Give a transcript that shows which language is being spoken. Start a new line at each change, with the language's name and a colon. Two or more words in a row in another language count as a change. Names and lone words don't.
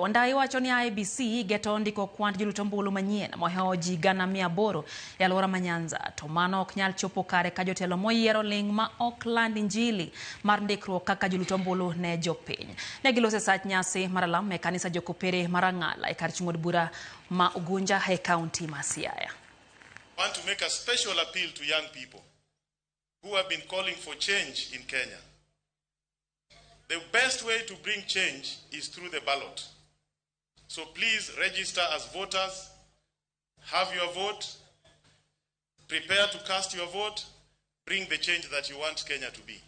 Luo (Kenya and Tanzania): Wandayi wacho ni IEBC geto ndiko kwand jolut ombulu manyien mohewo ji 800 e aluora ma Nyanza, to mano ok nyal chopo kare ka jotelo moyiero ling ma ok land injili mar ndikruok kaka jolut ombulu ne jopiny. Ne gilose sach nyasi maralam e kanisa jokopere marang'ala e kar chung'od bura ma Ugunja e kaunti ma Siaya.
English: I want to make a special appeal to young people who have been calling for change in Kenya. The best way to bring change is through the ballot. So please register as voters, have your vote, prepare to cast your vote, bring the change that you want Kenya to be.